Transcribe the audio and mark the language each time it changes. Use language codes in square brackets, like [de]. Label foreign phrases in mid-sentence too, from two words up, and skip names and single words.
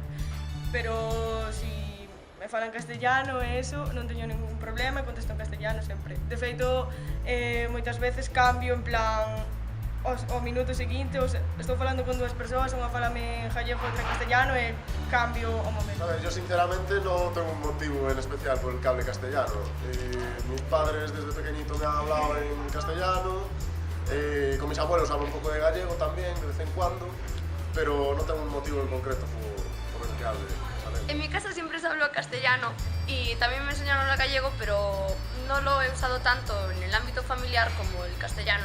[gl] Pero si me falan castellano e eso, non teño ningún problema e contesto en castellano sempre. De feito, moitas veces cambio en plan o minuto seguinte, estou falando con dúas persoas, unha falame en gallego e outra en castellano e cambio o momento. [es] A ver, yo sinceramente no tengo un motivo en especial por el que hable castellano. Mis padres desde pequeñito me han hablado en castellano, con mis abuelos hablo un poco de gallego también, de vez en cuando, pero no tengo un motivo en concreto por el que hable esa lengua. En mi casa siempre se habló castellano y también me enseñaron el gallego, pero no lo he usado tanto en el ámbito familiar como el castellano.